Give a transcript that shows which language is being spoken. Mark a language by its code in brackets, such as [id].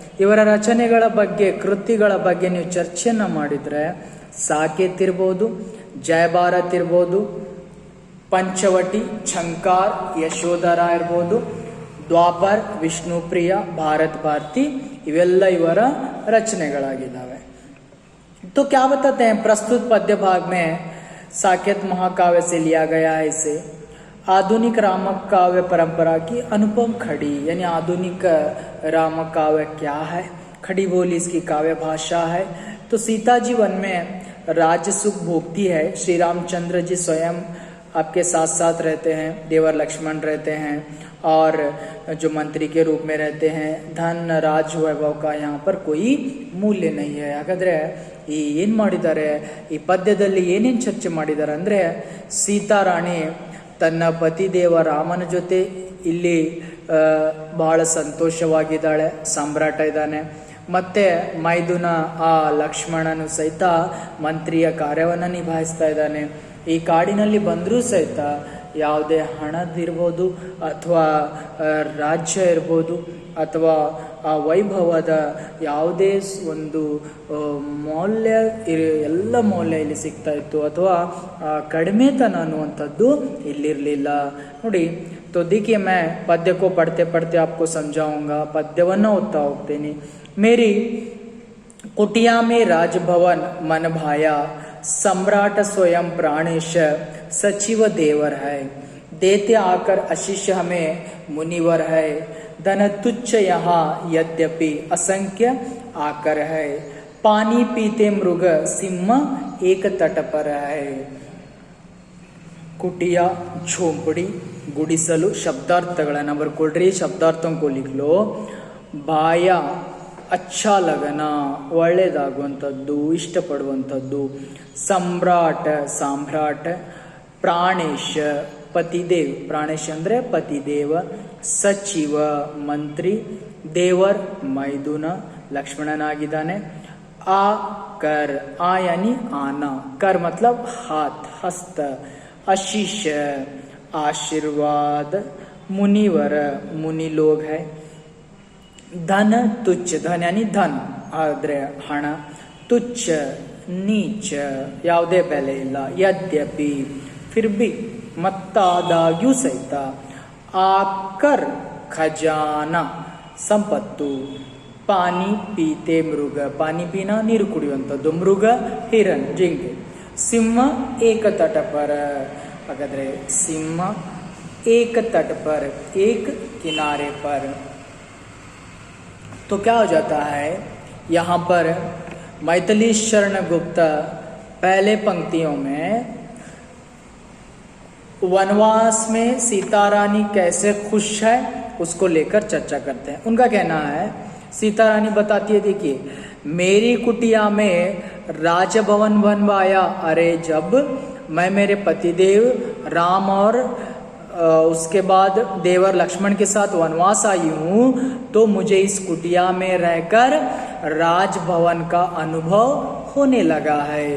[kn] ಇವರ ರಚನೆಗಳ ಬಗ್ಗೆ, ಕೃತಿಗಳ ಬಗ್ಗೆ ನೀವು ಚರ್ಚೆಯನ್ನು ಮಾಡಿದರೆ ಸಾಕೇತ್ ಇರ್ಬೋದು, ಜಯ ಭಾರತ್ ಇರ್ಬೋದು, ಪಂಚವಟಿ, ಝಂಕಾರ್, ಯಶೋಧರ ಇರ್ಬೋದು, द्वापर, विष्णुप्रिया, भारत भारती इवेल्ल इवर रचनेಗಳಾಗಿದ್ದಾವೆ. [hi] तो क्या बताते हैं प्रस्तुत पद्य भाग में साकेत महाकाव्य से लिया गया है इसे आधुनिक रामक काव्य परंपरा की अनुपम खड़ी, यानी आधुनिक रामक काव्य क्या है, खड़ी बोली इसकी काव्य भाषा है. तो सीता जी वन में राज सुख भोगती है, श्री रामचंद्र जी स्वयं आपके साथ साथ रहते हैं, देवर लक्ष्मण रहते हैं और जो मंत्री के रूप में रहते हैं. धन राज वैभव का यहाँ पर कोई ಮೂಲ್ಯ नहीं है. [kn] ಹಾಗಾದರೆ ಏನು ಮಾಡಿದ್ದಾರೆ ಈ ಪದ್ಯದಲ್ಲಿ, ಏನೇನು ಚರ್ಚೆ ಮಾಡಿದ್ದಾರೆ ಅಂದರೆ, ಸೀತಾರಾಣಿ ತನ್ನ ಪತಿದೇವ ರಾಮನ ಜೊತೆ ಇಲ್ಲಿ ಬಹಳ ಸಂತೋಷವಾಗಿದ್ದಾಳೆ, ಸಾಮ್ರಾಟ ಇದ್ದಾನೆ. ಮತ್ತೆ ಮೈದುನ ಆ ಲಕ್ಷ್ಮಣನು ಸಹಿತ ಮಂತ್ರಿಯ ಕಾರ್ಯವನ್ನು ನಿಭಾಯಿಸ್ತಾ ಇದ್ದಾನೆ. ಈ ಕಾಡಿನಲ್ಲಿ ಬಂದರೂ ಸಹಿತ ಯಾವುದೇ ಹಣದಿರ್ಬೋದು ಅಥವಾ ರಾಜ್ಯ ಇರ್ಬೋದು ಅಥವಾ ಆ ವೈಭವದ ಯಾವುದೇ ಒಂದು ಮೌಲ್ಯ ಎಲ್ಲ ಮೌಲ್ಯ ಇಲ್ಲಿ ಸಿಗ್ತಾ ಇತ್ತು, ಅಥವಾ ಕಡಿಮೆತನ ಅನ್ನುವಂಥದ್ದು ಇಲ್ಲಿರಲಿಲ್ಲ. ನೋಡಿ, [hi] तो देखिए मैं पद्य को पढ़ते पढ़ते आपको समझाऊंगा. [kn] पद्यವನ್ನು ಓದ್ತಾ ಹೋಗ್ತೀನಿ. [hi] मेरी कुटिया में राजभवन मन भाया, सम्राट स्वयं प्राणेश सचिव देवर है, देते आकर आशीष हमें मुनिवर है, धन तुच्छ यहाँ यद्यपि असंख्य आकर है, पानी पीते मृग सिंह एक तट पर है. [kn] कुटिया, झोंपड़ी, गुडिसಲು ಶಬ್ದಾರ್ಥಗಳನ್ನು ಬರ್ಕೊಳ್ರಿ. [hi] ಶಬ್ದಾರ್ಥಂಕೋ ಲಿಖ್ಲೋ. ಬಾಯ ಅಚ್ಚಾ ಲಗನ, [kn] ಒಳ್ಳೆಯದಾಗುವಂಥದ್ದು, ಇಷ್ಟಪಡುವಂಥದ್ದು. ಸಮ್ರಾಟ್, ಸಾಮ್ರಾಟ್. ಪ್ರಾಣೇಶ, ಪತಿದೇವ್, ಪ್ರಾಣೇಶ ಅಂದರೆ ಪತಿದೇವ. ಸಚಿವ, ಮಂತ್ರಿ. ದೇವರ್, ಮೈದುನ, ಲಕ್ಷ್ಮಣನಾಗಿದ್ದಾನೆ. [hi] ಆ ಕರ್, ಆ ಯಾನಿ ಆನ, ಕರ್ मतलब हाथ, हस्त. आशीष, आशीर्वाद. मुनिवर, मुनि लोग है. धन तुच्छ, धन यानी धन [kn] ಆದರೆ ಹಣ. ತುಚ್ಛ, ನೀಚ, ಯಾವುದೇ ಬೆಲೆ ಇಲ್ಲ. ಯದ್ಯಪಿ, [hi] ಫಿರ್ ಬಿ, [kn] ಮತ್ತಾದಾಗ್ಯೂ ಸಹಿತ. ಆಕರ್, ಖಜಾನ, ಸಂಪತ್ತು. [hi] ಪಾನಿ ಪೀತೆ ಮೃಗ, ಪಾನಿ ಪೀನಾ [kn] ನೀರು ಕುಡಿಯುವಂಥದ್ದು, [hi] ಮೃಗ ಹಿರನ್ ಜಿಂಕೆ, ಸಿಂಹ ಏಕ ತಟ ಪರ, ಹಾಗಾದ್ರೆ ಸಿಂಹ एक तट पर, एक किनारे पर। तो क्या हो जाता है यहाँ पर मैथिली शरण गुप्त पहले पंक्तियों में वनवास में सीता रानी कैसे खुश है उसको लेकर चर्चा करते हैं। उनका कहना है, सीता रानी बताती है, देखिए मेरी कुटिया में राजभवन बनवाया, अरे जब मैं मेरे पतिदेव राम और उसके बाद देवर लक्ष्मण के साथ वनवास आई हूँ तो मुझे इस कुटिया में रहकर राजभवन का अनुभव होने लगा है।